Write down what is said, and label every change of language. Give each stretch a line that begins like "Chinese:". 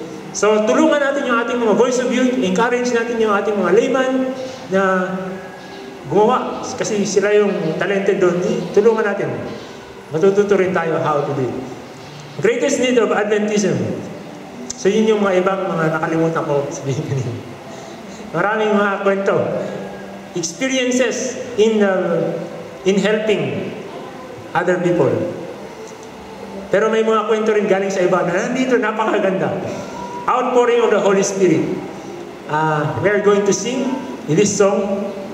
Filipino: So, tulungan natin yung ating mga Voice of Youth, encourage natin yung ating mga layman na gumawa. Kasi sila yung talented doon. Tulungan natin. Matututo rin tayo
English: how to do it. Greatest need of Adventism.
Filipino: So, yun yung mga ibang mga nakalimutan ko sabihin kanina. Maraming mga kwento.
English: Experiences in helping other people.
Filipino: Pero may mga kwento rin galing sa iba na nandito napakaganda.
English: Outpouring of the Holy Spirit. We are going to sing in this song.